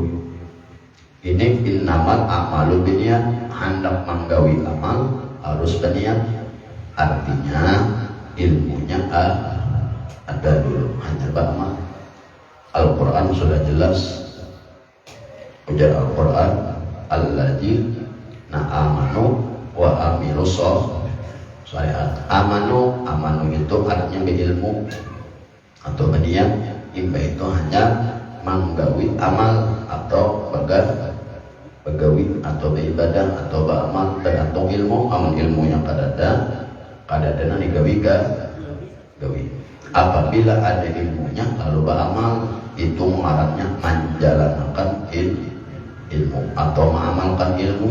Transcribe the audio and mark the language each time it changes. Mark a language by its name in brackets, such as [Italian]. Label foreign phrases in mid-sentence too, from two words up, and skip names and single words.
[Banjar] Ini [Arabic] إنما الأعمال بالنيات, [Banjar] hendak menggawi amal harus berniat. Artinya ilmunya ada dulu, hanya beramal. Al-Quran sudah jelas. Ujar Al-Quran, [Arabic] الذين آمنوا وعملوا الصالحات. [Banjar] Amanu itu artinya berilmu atau berniat. Imba itu hanya menggawi amal atau begawi atau beribadah atau beramal, tergantung ilmu. Amal ilmu yang kadada digawi. Apabila ada ilmunya lalu beramal, itu ngarannya menjalankan ilmu atau mengamalkan ilmu.